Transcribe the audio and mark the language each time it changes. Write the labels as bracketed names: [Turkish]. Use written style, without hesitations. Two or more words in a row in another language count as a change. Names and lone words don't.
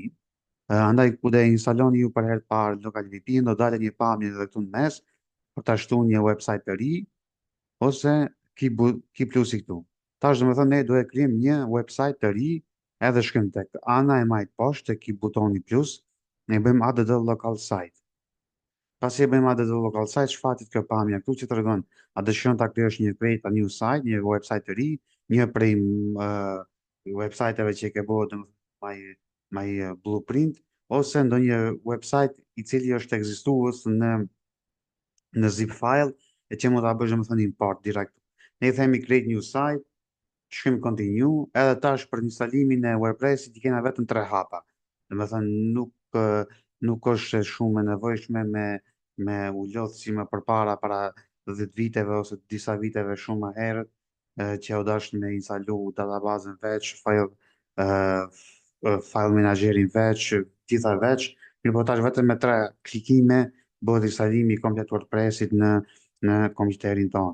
[Albanian] Andaj ku do e instaloni ju për herë të parë LocalVP, do dalë një pamje edhe këtu në mes për ta shtuar një website të ri, ose ki plusi këtu. Tash do të thënë ne do e krijojmë një website të ri, edhe shkrim tek ana e majt poshtë tek i butoni plus, ne bëjmë [English] add local site. [Albanian] Pasi e bëjmë [English] add local site, [Albanian] shfatit kjo pamja këtu që tregon a dëshiron ta krijosh një [English] create a new site, [Albanian] një website të ri, një prej website-eve që ke bërë domethënë [English] my blueprint, [Albanian] ose ndonjë website i cili është ekzistues në [English] zip file [Albanian] e që mund ta bësh domethënë import direkt. Ne i themi [English] create new site, [Albanian] shkrim continue, edhe tash për instalimin e WordPress-it i kena vetëm 3 hapa. Domethënë nuk është shumë e nevojshme me u lodh si më përpara para 10 viteve ose disa viteve shumë më herët që u dash me instalu databazën veç, file menaxherin veç, gjitha veç, mirë po tash vetëm me 3 klikime bëhet instalimi i komplet WordPress-it në kompjuterin tonë.